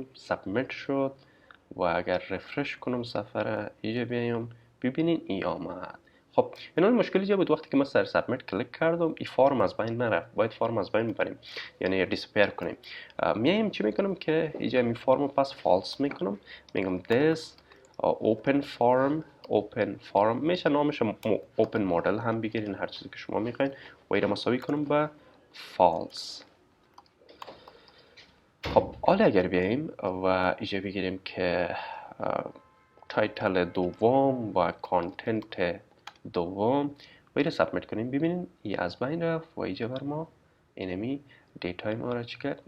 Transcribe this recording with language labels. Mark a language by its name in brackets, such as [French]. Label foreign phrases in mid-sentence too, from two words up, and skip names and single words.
[Persian] سابمیت شد و اگر رفرش کنم صفحه را اینجا بیایم ببینین این آمد. خب این مشکلی جا بود وقتی که ما سر سابمیت کلیک کردم این فرم از بین نرفت. باید فرم از بین ببریم، یعنی دیسپیر کنیم. میایم چی میکنم که اینجا این فرم پس فالس میکنم. میگم [English] this open form [Persian] میشه نامش [English] open model [Persian] هم بگیرین، هر چیزی که شما میخواین و این مساوی کنم به false. خب حالا اگر بیاییم و اینجا بگیریم که تایتل دوم و کانتنت دوم و این سابمیت کنیم، ببینیم این از بین رفت و اینجا بر ما اینمی دیتای ما را چی کرد؟